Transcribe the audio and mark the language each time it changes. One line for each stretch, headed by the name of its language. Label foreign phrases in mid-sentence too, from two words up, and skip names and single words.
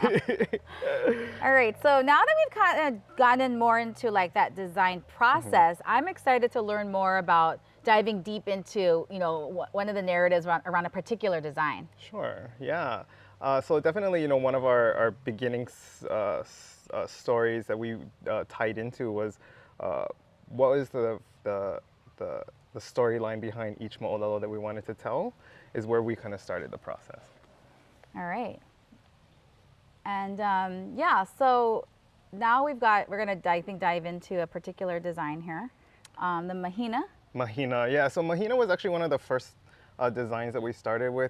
English: All right, so now that we've kind of gotten more into like that design process, I'm excited to learn more about diving deep into, you know, one of the narratives around a particular design. Sure. Yeah. So definitely, you know, one of our beginning stories that we tied into was what was the storyline behind each moʻolelo that we wanted to tell, is where we kind of started the process. All right. And yeah, so now we're gonna dive into a particular design here, the Mahina. Mahina, yeah. So Mahina was actually one of the first designs that we started with.